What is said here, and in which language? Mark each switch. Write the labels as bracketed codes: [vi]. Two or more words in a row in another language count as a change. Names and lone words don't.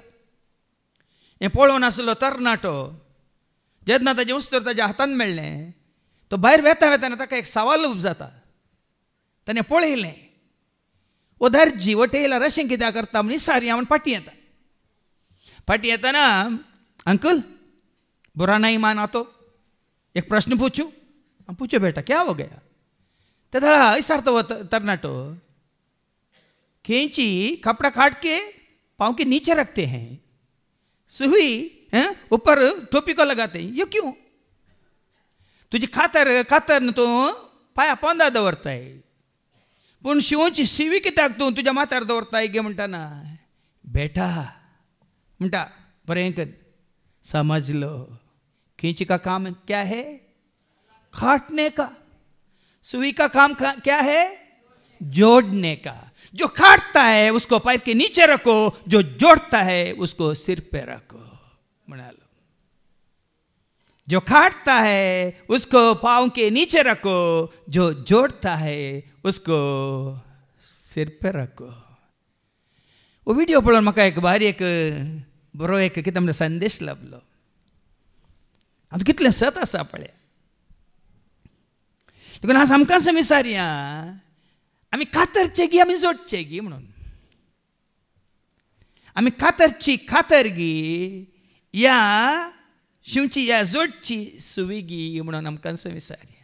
[kok] हें पळोवन आसलो तरणाटो जेन्ना ताजें उस्तर ताज्या हातान मेळ्ळें, तो भायर वेता वेताना ताका एक सवाल जाता. ताणें पळयलें, ओ दर्जी वो टेलर अशें कित्याक करता म्हण सारी हांव फाटीं येता. फाटीं येताना, [hi] अंकल बुरा नहीं माना तो एक प्रश्न पूछूं? हम पूछो बेटा, क्या हो गया? [kok] तो थोड़ा इसारता वो तरनाटो, [hi] खींची कपड़ा काट के पाँव के नीचे रखते हैं, सुई ऊपर टोपी को लगाते हैं, ये क्यों? [kok] तुझी खातर तू पाया पोंदा दवरताय, पण शिवची शिवी कित्याक तू तुझ्या माथ्यार दवरताय गे म्हणटाना. बेटा म्हणटा बरें कर, [hi] समझ लो खींच का काम क्या है? काटने का. सुई का काम क्या है? जोड़ने का. जो काटता है उसको पैर के नीचे रखो, जो जोड़ता है उसको सिर पे रखो. बना लो. जो काटता है उसको पाँव के नीचे रखो, जो जोड़ता है उसको सिर पे रखो. [kok] वो वीडियो पळोवन म्हाका एक भारी एक बरो एक कितें म्हणटा संदेश लाभलो. आतां कितलें सत आसा पळय. देखून आज आमकां विचारया, आमी कातरचे गी आमी जोडचे गी म्हणून. आमी कातरची खातर गी या शिवची या जोडची सुवी गी म्हणून आमकां विचारया.